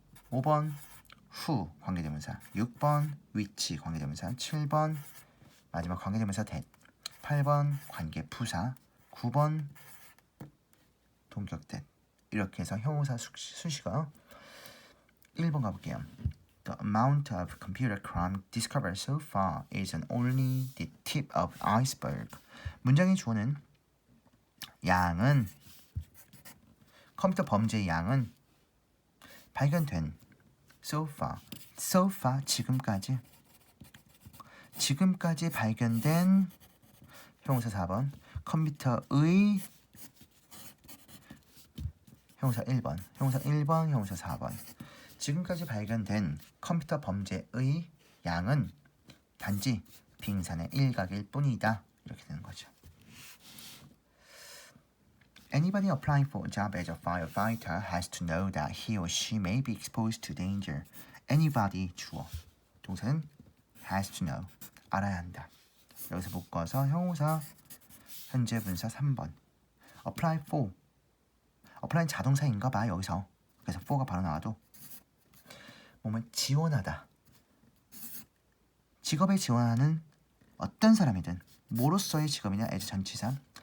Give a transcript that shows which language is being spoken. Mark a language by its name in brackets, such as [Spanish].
[Korean] 5번 후 관계대명사 6번 위치 관계대명사 7번 마지막 관계대명사 that 8번 관계부사 9번 동격 that 이렇게 해서 형용사 수식어 1번 가볼게요. [English] The amount of computer crime discovered so far is only the tip of iceberg. [Korean] 문장의 주어는 양은 컴퓨터 범죄의 양은 발견된 [English] so far [Korean] 지금까지 발견된 형용사 4번 컴퓨터의 형용사 1번 형용사 4번 지금까지 발견된 컴퓨터 범죄의 양은 단지 빙산의 일각일 뿐이다. 이렇게 되는 거죠. [English] Anybody applying for a job as a firefighter has to know that he or she may be exposed to danger. Anybody [Korean] 주어. 동사는 has to know. 알아야 한다. 여기서 묶어서 형용사 현재 분사 3번. [English] apply for. [Korean] apply는 자동사인가 봐 여기서. 그래서 for가 바로 나와도 뭐뭐 지원하다. 직업에 지원하는 어떤 사람이든 뭐로서의 직업이냐 as 전치사.